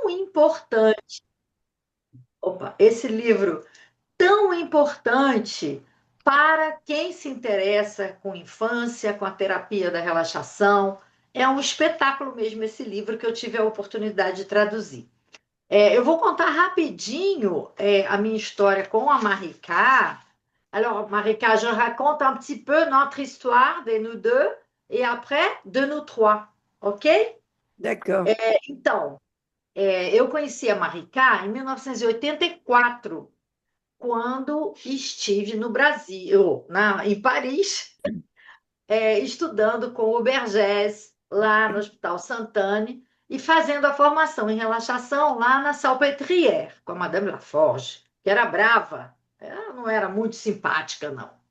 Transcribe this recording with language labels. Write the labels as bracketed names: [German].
[Portuguese] importante, esse livro tão importante para quem se interessa com infância, com a terapia da relaxação. É um espetáculo mesmo esse livro que eu tive a oportunidade de traduzir. Eu vou contar rapidinho a minha história com a Marika. [French] Alors, Marika, je raconte un petit peu notre histoire de nous deux et après de nous trois, ok? D'accord. [Portuguese] Então, eu conheci a Marika em 1984, quando estive no Brasil, em Paris, estudando com o Bergès, lá no Hospital Santane, e fazendo a formação em relaxação lá na Salpêtrière, com a Madame Laforge, que era brava, ela não era muito simpática, não.